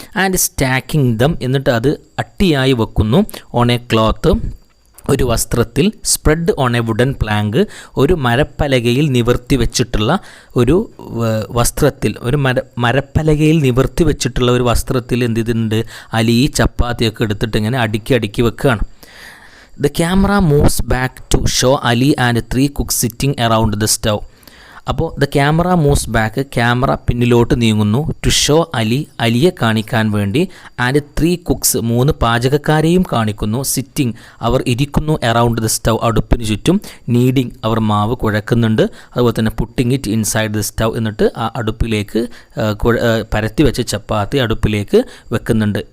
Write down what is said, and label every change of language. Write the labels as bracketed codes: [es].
[en] and stacking them, [ml] എന്നിട്ട് അത് അട്ടിയായി വെക്കുന്നു. [en] on a cloth, [ml] ഒരു വസ്ത്രത്തിൽ. [en] spread on a wooden plank, [ml] ഒരു മരപ്പലകയിൽ നിവർത്തി വെച്ചിട്ടുള്ള ഒരു വസ്ത്രത്തിൽ, ഒരു മരപ്പലകയിൽ നിവർത്തി വെച്ചിട്ടുള്ള ഒരു വസ്ത്രത്തിൽ എന്ത് ചെയ്തിട്ടുണ്ട്, അലി ഈ ചപ്പാത്തിയൊക്കെ എടുത്തിട്ട് ഇങ്ങനെ അടുക്കി വെക്കുകയാണ്. [en] The camera moves back to show Ali and 3 cooks sitting around the stove. [ml] അപ്പോൾ [en] the camera moves back, [ml] camera പിന്നിലോട്ട് നീങ്ങുന്നു. [en] to show Ali, [ml] അലിയെ കാണിക്കാൻ വേണ്ടി. [en] and 3 cooks, [ml] 3 പാചകക്കാരെയും കാണിക്കുന്നു. സിറ്റിംഗ്, അവർ ഇരിക്കുന്നു. [en] around the stove, [ml] അടുപ്പിന് ചുറ്റും. നീഡിങ്, അവർ മാവ് കുഴക്കുന്നുണ്ട്. അതുപോലെ തന്നെ [en] putting it inside the stove, [ml] എന്നിട്ട് ആ അടുപ്പിലേക്ക് പരത്തി വെച്ച ചപ്പാത്തി അടുപ്പിലേക്ക് വെക്കുന്നുണ്ട്.